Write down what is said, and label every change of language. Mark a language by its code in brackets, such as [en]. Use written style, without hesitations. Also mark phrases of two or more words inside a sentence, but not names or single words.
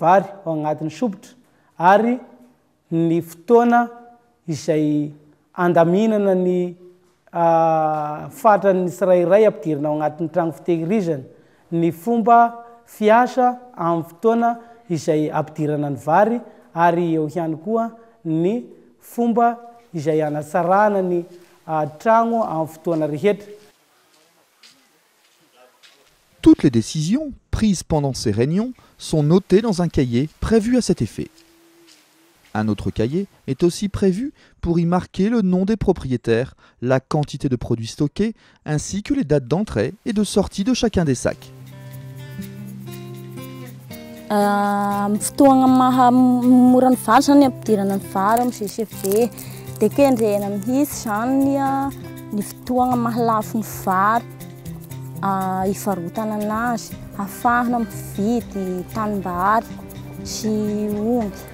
[mg] vary ao agnatin'ny sopotra ary ny fotoana izay andaminana ny fatran'ny tsirairay ampidirana ao agnatin'ny tragno fitehirizana, ny fomba fiasa amin'ny fotoana izay ampidirana ny vary ary eo ihany koa ny fomba izay anatsarana ny tragno amin'ny fotoana rehetra. [fr] Toutes les décisions prises pendant ces réunions sont notées dans un cahier prévu à cet effet. Un autre cahier est aussi prévu pour y marquer le nom des propriétaires, la quantité de produits stockés, ainsi que les dates d'entrée et de sortie de chacun des sacs. [mg] Fotoagna mahamora ny vary zany ampidirana ny vary amin'ny CCV dia kendrena mihitsy zany ny fotoagna mahalafo ny vary ivarotana anazy ahafahana mividy tanimbary sy omby.